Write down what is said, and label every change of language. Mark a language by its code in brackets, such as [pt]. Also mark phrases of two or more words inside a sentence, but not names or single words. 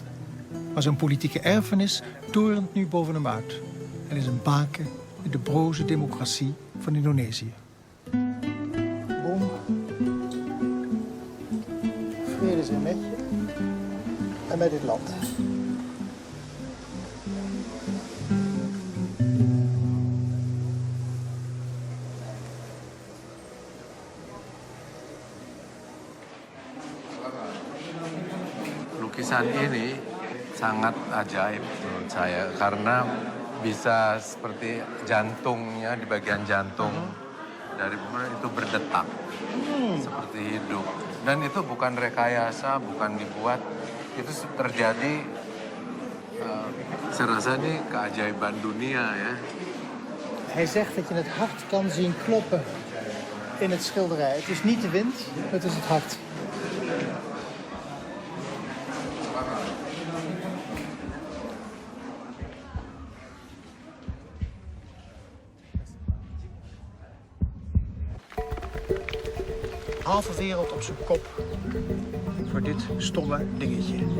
[nl] Maar zijn politieke erfenis torent nu boven hem uit. En is een baken in de broze democratie van Indonesië. Boom. Vrede zijn met je en met dit land. [id] Lukisan ini sangat ajaib menurut saya karena bisa seperti jantungnya di bagian jantung dari bumi itu berdetak seperti hidup dan itu bukan rekayasa, bukan dibuat, itu terjadi. Saya rasa ini keajaiban dunia ya. [nl] Hij zegt dat je het hart kan zien kloppen in het schilderij. Het is niet de wind, het is het hart. Halve wereld op zijn kop voor dit stomme dingetje.